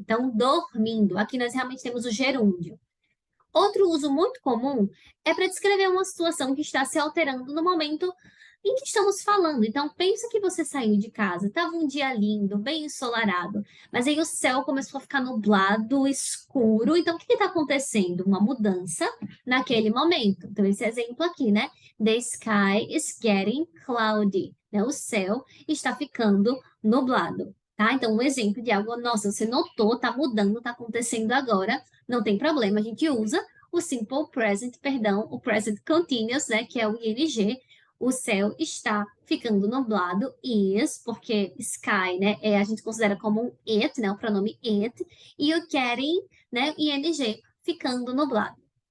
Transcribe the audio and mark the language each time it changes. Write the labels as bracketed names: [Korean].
[Portuguese] Então, dormindo. Aqui nós realmente temos o gerúndio. Outro uso muito comum é para descrever uma situação que está se alterando no momento em que estamos falando. Então, pensa que você saiu de casa, estava um dia lindo, bem ensolarado, mas aí o céu começou a ficar nublado, escuro. Então, o que está acontecendo? Uma mudança naquele momento. Então, esse exemplo aqui, né? [English] The sky is getting cloudy. [Portuguese] Né? O céu está ficando nublado. Tá? Então, um exemplo de algo, nossa, você notou, está mudando, está acontecendo agora, não tem problema, a gente usa o simple present, perdão, o present continuous, né, que é o ing. O céu está ficando nublado, is, porque sky, né, a gente considera como um it, né, o pronome it, e o getting, né, ing, ficando nublado.